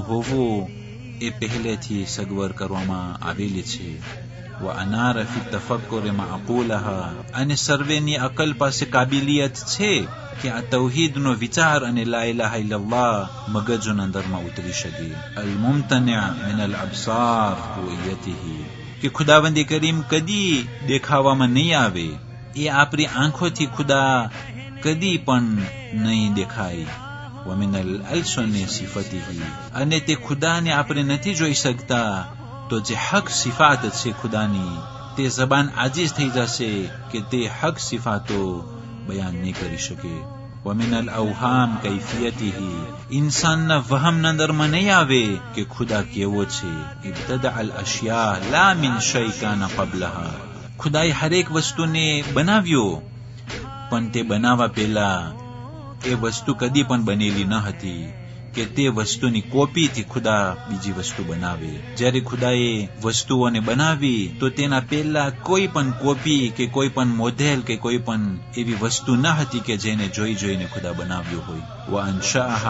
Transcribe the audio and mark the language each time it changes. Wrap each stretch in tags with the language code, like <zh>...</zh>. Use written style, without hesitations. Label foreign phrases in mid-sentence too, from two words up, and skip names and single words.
<gu>હોવું એ પહેલેથી સગવડ કરવામાં આવેલી છે</gu> <ar>وأنار في التفكر معقولها</ar> <gu>અને સર્વેની અકલ પાસે કાબિલિયત છે કે આ તૌહીદનો વિચાર અને</gu> <ar>لا إله</ar> <gu>ઇલ્લલ્લાહ મગજના અંદરમાં ઉતરી શકે</gu> <ar>الممتنع من الأبصار رؤيته</ar> <gu>કે ખુદાવંદી કરીમ કદી દેખાવામાં નહીં આવે એ આપણી આંખોથી ખુદા કદી પણ નહીં દેખાય</gu> <ar>ومن الألسن صفته</ar> <gu>અને તે ખુદાને આપણે નથી જોઈ શકતા તો જે હક સિફાત છે ખુદાની તે જબાન આજીઝ થઈ જશે કે તે હક સિફાતો બયાન નહીં કરી શકે</gu> <ar>ومن الأوهام كيفيته</ar> <gu>इंसानना વહમના અંદરમાં નહીં આવે કે ખુદા કેવો છે</gu> <ar>ابتدع الأشياء لا من شيء كان قبلها</ar> <gu>ખુદાએ હરેક વસ્તુને બનાવ્યો પણ તે બનાવવા પહેલા એ વસ્તુ કદી પણ બનેલી ન હતી કે તે વસ્તુની કોપીથી ખુદા બીજી વસ્તુ બનાવે જ્યારે ખુદાએ વસ્તુઓને બનાવી તો તેના પહેલા કોઈ પણ કોપી કે કોઈ પણ મોડેલ કે કોઈ પણ એવી વસ્તુ ન હતી કે જેને જોઈ જોઈને ખુદા બનાવ્યો હોય વઅનશાઅહા</gu>